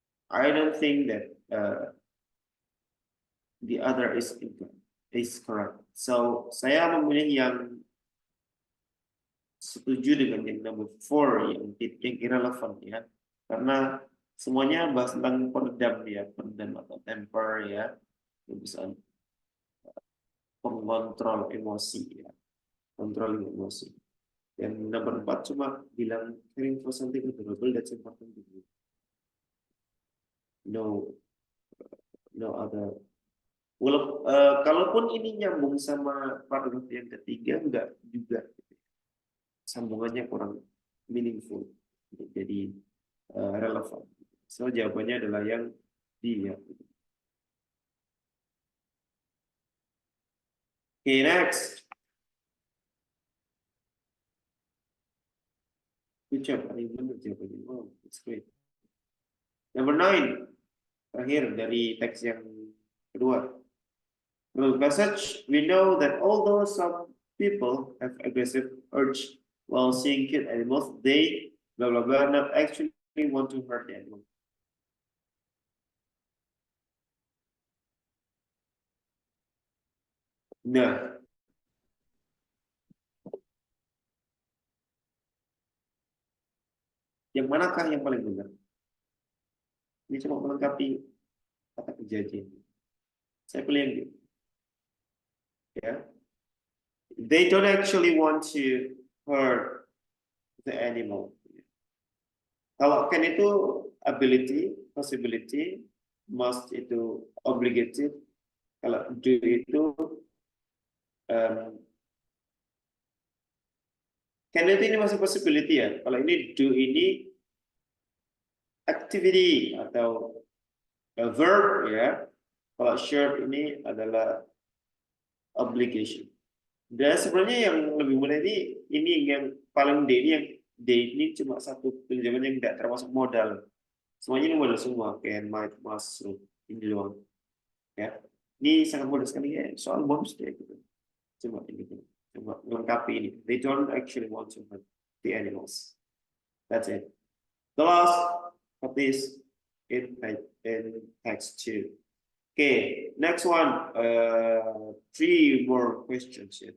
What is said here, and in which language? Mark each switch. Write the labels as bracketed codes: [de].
[en] I don't think that the other is correct. [id] So saya memilih yang setuju dengan yang number 4 yang irrelevant ya, karena semuanya bahas tentang peredam ya, peredam atau temper ya, bisa pengontrol emosi ya, kontrol emosi. Dan number 4 cuma bilang [en] caring for something adorable, that's important to me. No other. [id] Kalaupun ini nyambung sama paragraf yang ketiga, enggak juga. Sambungannya kurang meaningful. Jadi relevan. So jawabannya adalah yang D ya. [en] Okay, next. Good job. [id] Benar jawabannya. [en] Oh, it's great. Number 9. [id] Terakhir dari teks yang kedua. [en] Well, passage, we know that although some people have aggressive urge while seeing cute animals, they blah blah blah not actually want to hurt the animal. [id] Nah, yang manakah yang paling benar? Ini cuma melengkapi kata kejadian. Saya pilih yang gitu. Ya. [en] They don't actually want to hurt the animal. [id] Kalau can itu ability, possibility, must itu obligated. Kalau do itu can itu ini masih possibility ya. Kalau ini do ini activity atau verb ya. Kalau should ini adalah obligation. Dan sebenarnya yang lebih mudah ini yang paling D ini yang D ini cuma satu pinjaman yang tidak termasuk modal. Semuanya ini modal semua, can, might, must, should, ini doang. Ya, ini sangat mudah sekali ya. Soal bonus kayak gitu. Cuma ini, cuma melengkapi ini. [en] They don't actually want to hurt the animals. That's it. The last of this in text 2. Okay, next one. 3 more questions ya.